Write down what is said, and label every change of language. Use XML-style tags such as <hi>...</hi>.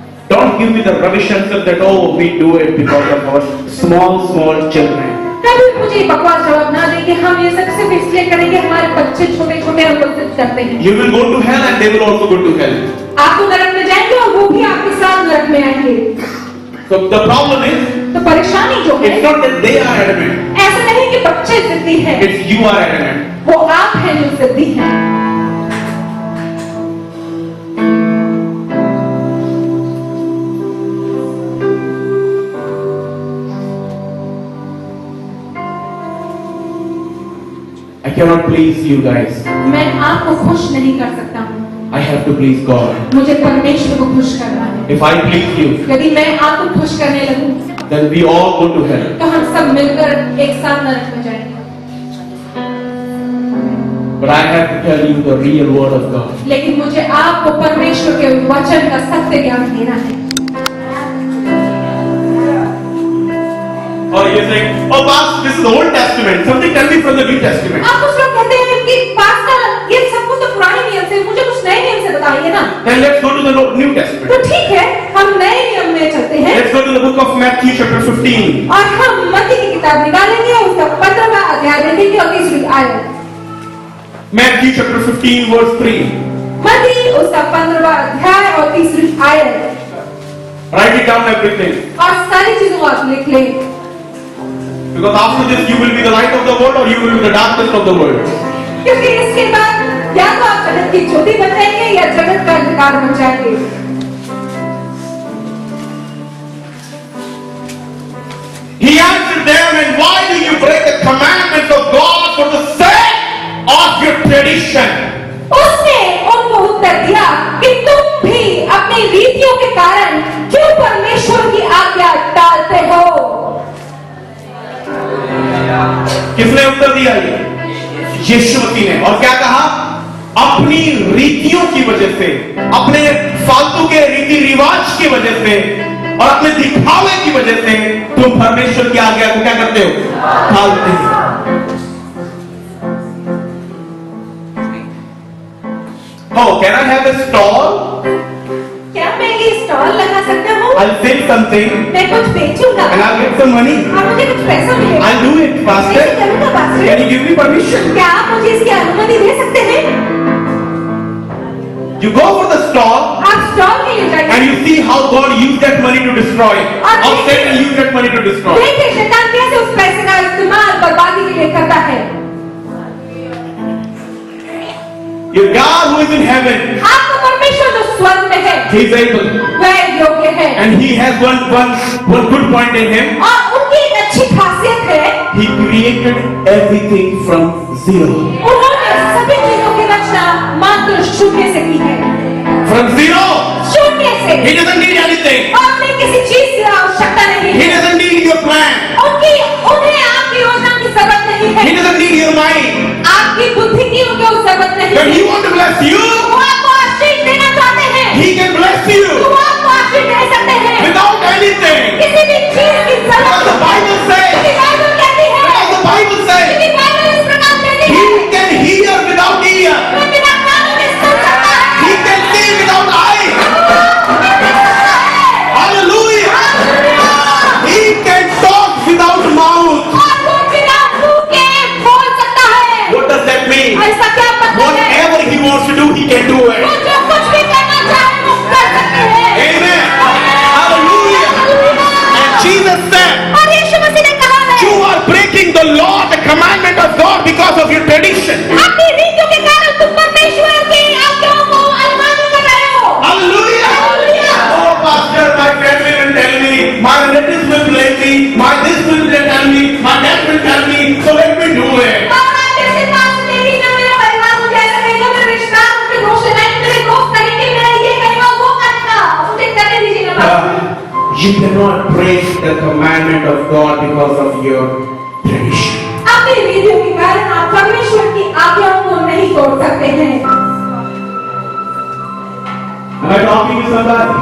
<en>Don't give me the rubbish answer that oh we do it because of our small children.</en> <hi>कभी मुझे बकवास जवाब ना दें कि हम ये सब सिर्फ इसलिए करेंगे हमारे बच्चे छोटे छोटे हम लोग करते हैं।</hi> <en>You will go to hell and they will also go to hell.</en> <hi>आप तो नरक में जाएंगे और वो भी आपके साथ नरक में आएंगे।</hi> <en>So the problem is,</en> <hi>तो परेशानी जो है,</hi> <en>it's not that they are adamant.</en> <hi>ऐसा नहीं कि बच्चे जिद्दी हैं,</hi> <en>It's you are adamant.</en> <hi>वो आप हैं जो जिद्दी हैं।</hi> <en>I cannot please you guys.</en> <hi>मैं आपको खुश नहीं कर सकता हूँ,</hi> <en>I have to please God.</en> <hi>मुझे परमेश्वर को खुश करना है।</hi> <en>If I please you,</en> <hi>यदि मैं आपको खुश करने लगूं,</hi> <en>then we all go to hell.</en> <hi>तो हम सब मिलकर एक साथ नरक में जाएंगे।</hi> <en>But I have to tell you the real word of God.</en> <hi>लेकिन मुझे आपको परमेश्वर के वचन का सत्य ज्ञान देना है।</hi> <en>Or you say, oh pastor, this is the Old Testament. Something tell me from the New Testament.</en> <hi>आप कुछ लोग कहते हैं कि पास्टर ये सब कुछ तो पुराने नियम से, मुझे कुछ नए नियम से बताइए ना।</hi> <en>Then let's go to the New Testament.</en> <hi>तो ठीक है, हम नए नियम में चलते हैं।</hi> <en>Let's go to the book of Matthew chapter 15.</en> <hi>और हम मत्ती की किताब निकालेंगे, उसका 15वां अध्याय देखेंगे और 30वीं आयत।</hi> <en>Matthew chapter 15 verse 3.</en> <hi>मत्ती उसका 15वां अध्याय और 30वीं आयत।</hi> <en>Write it down everything.</en> <hi>और सारी चीजों को आप लिख लें।</hi> <en>Because after this you will be the light of the world or you will be the darkness of the world.</en> <hi>क्योंकि इसके बाद या तो आप जगत की ज्योति बन जाएंगे या जगत का अंधकार बन जाएंगे।</hi> <en>He answered them, and why do you break the commandments of God for the sake of your tradition?</en> <hi>उसने उनको उत्तर दिया कि तुम भी अपनी रीतियों के कारण क्यों परमेश्वर की आज्ञा टालते हो। किसने उत्तर दिया? यीशु मसीह ने। और क्या कहा? अपनी रीतियों की वजह से, अपने फालतू के रीति रिवाज की वजह से और अपने दिखावे की वजह से तुम परमेश्वर की आज्ञा को क्या करते हो? टालते हो।</hi> <en>Oh, can I have a stall?</en> <hi>क्या मैं ये स्टॉल लगा सकता हूँ?</hi> <en>I'll sell something</en> <hi>मैं कुछ बेचूंगा</hi> <en>and I'll get some money.</en> <hi>और मुझे कुछ पैसा मिलेगा।</hi> <en>I'll do it, pastor.</en> <hi>मैं करूँगा pastor.</hi> <en>Can you give me permission?</en> <hi>क्या आप मुझे इसकी अनुमति दे सकते हैं?</hi> <en>You go for the stall</en> <hi>आप स्टॉल के लिए जाइए</hi> <en>and you see how God used that money to destroy. How Satan used that money to destroy.</en> <hi>देखिए शैतान कैसे उस पैसे का इस्तेमाल बर्बादी के लिए करता है।</hi> <en>Your God who is in heaven,</en> <hi>आपका परमेश्वर जो स्वर्ग में है,</hi> <en>He is able,</en> <hi>वह योग्य है</hi> <en>and He has one good point in Him.</en> <hi>और उनकी एक अच्छी खासियत है,</hi> <en>He created everything from zero.</en> <hi>उन्होंने सभी चीजों की रचना मात्र शून्य से की है।</hi> <en>From zero.</en> <hi>शून्य से।</hi> <en>He doesn't need anything.</en> <hi>और उन्हें किसी चीज की आवश्यकता नहीं</hi> <en>He</en> <hi>है।</hi> <en>doesn't need your plan.</en> <hi>उन्हें आपकी योजना की जरूरत नहीं है।</hi> <en>He doesn't need your mind.</en> <hi>आपकी बुद्धि की उनको जरूरत नहीं</hi> <en>When</en> <hi>है।</hi> <en>He wants to bless you,</en> <hi>वो आपको आशीष देना चाहते हैं।</hi> <en>He can bless you</en> <hi>वो आपको आशीष दे सकते हैं</hi> <en>without anything.</en> <hi>किसी भी चीज की</hi> <en>Because</en> <hi>जरूरत</hi> <en>the Bible says,</en> <hi>क्योंकि बाइबल कहती है,</hi> <en>because the Bible says,</en> <hi>क्योंकि बाइबल इस प्रकार कहती है,</hi> <en>He can hear without ear.</en> <hi>वह बिना कानों में सुन सकता है।</hi> <en>He can see without eyes. Hallelujah. He can talk without mouth.</en> <hi>और वो बिना मुंह के बोल सकता है।</hi> <en>What does that mean?</en> <hi>ऐसा क्या मतलब है?</hi> <en>Whatever He wants to do, He can do</en> <hi>वो</hi> <en>it.</en> <hi>जो कुछ भी करना चाहे वो कर सकते हैं।</hi> <en>Amen. Hallelujah. And Jesus said,</en> <hi>और यीशु मसीह ने कहा है,</hi> <en>you are breaking the law, the commandment of God because of your tradition.</en> <hi>अपनी रीतियों के कारण तुम परमेश्वर की आज्ञाओं को अवमानित कर रहे हो।</hi> <en>Hallelujah. Oh, pastor, my family will tell me, my relatives will blame me, my this will tell me, my dad will tell me, so let me do it.</en> <hi>और मैं कैसे पास मेरी ना मेरा परिवार मुझे ऐसा कहेगा, मेरे रिश्तेदार मुझे दोष लगाएंगे, मेरे दोस्त कहेंगे, मैं ये करूँगा, वो करूँगा, मुझे करने दीजिए ना बात।</hi> <en>You cannot break the commandment of God because of your tradition.</en> <hi>अपनी रीतियों के कारण आप परमेश्वर की आज्ञाओं को नहीं तोड़ सकते हैं।</hi> <en>Am I talking to somebody?</en>